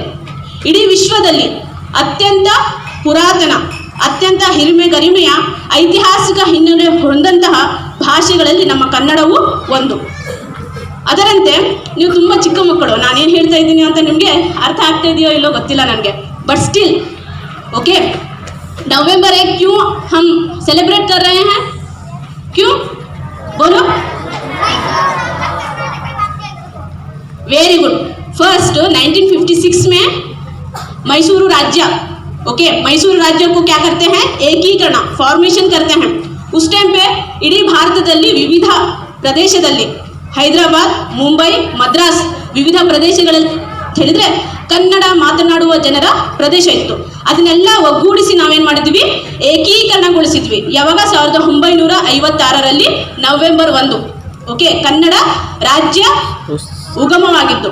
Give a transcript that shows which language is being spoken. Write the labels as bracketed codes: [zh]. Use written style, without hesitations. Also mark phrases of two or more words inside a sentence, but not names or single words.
[kn] ಇಡೀ ವಿಶ್ವದಲ್ಲಿ ಅತ್ಯಂತ ಪುರಾತನ, ಅತ್ಯಂತ ಹಿರಿಮೆ ಗರಿಮೆಯ ಐತಿಹಾಸಿಕ ಹಿನ್ನೆಲೆ ಹೊಂದಂತಹ ಭಾಷೆಗಳಲ್ಲಿ ನಮ್ಮ ಕನ್ನಡವು ಒಂದು. ಅದರಂತೆ ನೀವು ತುಂಬ ಚಿಕ್ಕ ಮಕ್ಕಳು, ನಾನೇನು ಹೇಳ್ತಾ ಇದ್ದೀನಿ ಅಂತ ನಿಮಗೆ ಅರ್ಥ ಆಗ್ತಾ ಇದೆಯೋ ಇಲ್ಲೋ ಗೊತ್ತಿಲ್ಲ ನನಗೆ, [en] but still okay, [hi] नवंबर 1 क्यों हम सेलिब्रेट कर रहे हैं? क्यों बोलो? [en] very good. [hi] फर्स्ट 1956 में मैसूर राज्य, ओके, मैसूर राज्य को क्या करते हैं, एकीकरण फॉर्मेशन करते हैं. उस टाइम पे [kn] इडी ಭಾರತದಲ್ಲಿ ವಿವಿಧ ಪ್ರದೇಶದಲ್ಲಿ ಹೈದರಾಬಾದ್, ಮುಂಬೈ, ಮದ್ರಾಸ್ ವಿವಿಧ ಪ್ರದೇಶಗಳಲ್ಲಿ ಹೇಳಿದ್ರೆ ಕನ್ನಡ ಮಾತನಾಡುವ ಜನರ ಪ್ರದೇಶ ಇತ್ತು. ಅದನ್ನೆಲ್ಲ ಒಗ್ಗೂಡಿಸಿ ನಾವೇನು ಮಾಡಿದ್ವಿ, ಏಕೀಕರಣಗೊಳಿಸಿದ್ವಿ. ಯಾವಾಗ 1956ರಲ್ಲಿ ನವೆಂಬರ್ 1, ಓಕೆ, ಕನ್ನಡ ರಾಜ್ಯ ಉಗಮವಾಗಿತ್ತು.